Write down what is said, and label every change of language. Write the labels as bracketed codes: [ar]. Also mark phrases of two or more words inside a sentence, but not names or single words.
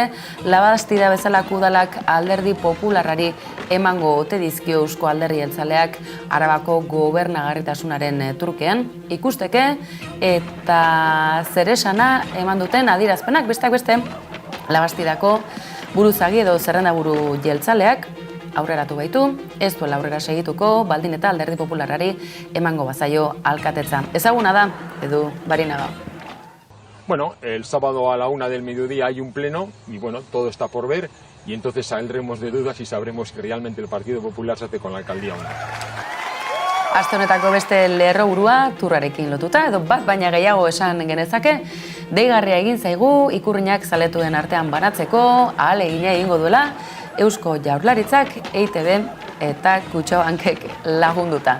[eu] Labastida bezalako udalak Alderdi Popularrari emango ote dizkio Eusko Alderdi Jeltzaleak Arabako gobernagarritasunaren trukean ikusteke, eta zeresana eman duten adierazpenak, besteak beste, Labastidako buruzagi edo zerrendaburu jeltzaleak aurreratu baitu, ez duela aurrera segituko, baldin eta Alderdi Popularrari emango bazaio alkatetza. Ezaguna da, Edu Barinaga. [es] Bueno, el sábado a la 1 del mediodía hay un pleno y todo está por ver y entonces saldremos de dudas y sabremos que realmente el Partido Popular se hace con la alcaldía o no. [eu] Aste honetako beste lerroburua turrarekin lotuta, edo bat baina gehiago esan genezake, deigarria egin zaigu ikurrinak zaletuen artean banatzeko, ahalegina egingo duela, Eusko Jaurlaritzak, EITB eta Kutxabankek lagunduta.